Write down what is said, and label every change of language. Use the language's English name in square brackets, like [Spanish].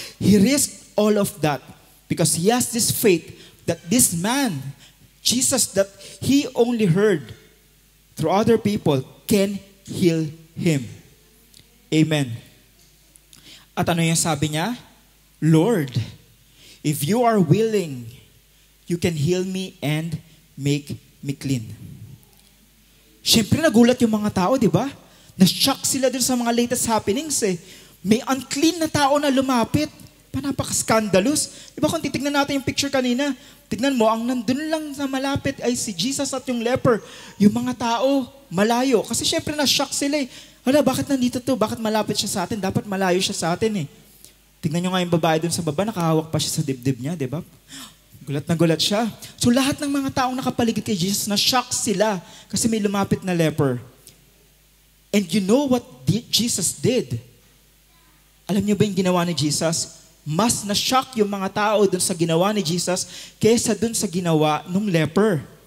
[English] He risked all of that because he has this faith that this man, Jesus, that he only heard through other people, can heal him. Amen. [Filipino] At ano yung sabi niya? [English] Lord, if you are willing, you can heal me and make me clean. [Filipino] Siyempre nagulat yung mga tao, di ba? Na-shock sila dun sa mga latest happenings eh. May unclean na tao na lumapit. Napaka-scandalous. Di ba kung titignan natin yung picture kanina, tignan mo, ang nandun lang na malapit ay si Jesus at yung leper. Yung mga tao, malayo. Kasi syempre na-shock sila eh. Hala, bakit nandito to? Bakit malapit siya sa atin? Dapat malayo siya sa atin eh. Tignan nyo nga yung babae dun sa baba, nakahawak pa siya sa dibdib niya, di ba? Gulat na gulat siya. So lahat ng mga taong nakapaligid kay Jesus, na-shock sila kasi may lumapit na leper. [English] And you know what Jesus did? [Filipino] Alam niyo ba yung ginawa ni Jesus? Mas na-shock yung mga tao dun sa ginawa ni Jesus kaysa dun sa ginawa ng leper.